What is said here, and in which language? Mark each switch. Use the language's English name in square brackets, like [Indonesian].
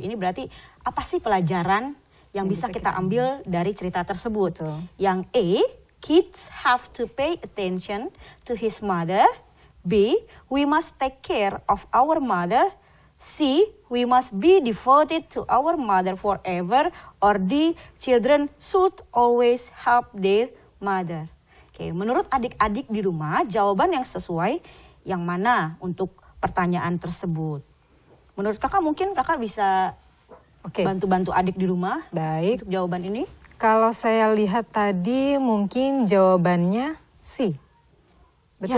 [Indonesian] Ini berarti apa sih pelajaran yang bisa kita ambil dari cerita tersebut? Betul. [English] Yang A, kids have to pay attention to his mother. B, we must take care of our mother. C, we must be devoted to our mother forever. Or D, children should always help their mother. [Indonesian] Oke, menurut adik-adik di rumah, jawaban yang sesuai yang mana untuk pertanyaan tersebut? Menurut kakak mungkin kakak bisa Oke, bantu-bantu adik di rumah baik. untuk jawaban ini. Kalau saya lihat tadi mungkin jawabannya C. Betul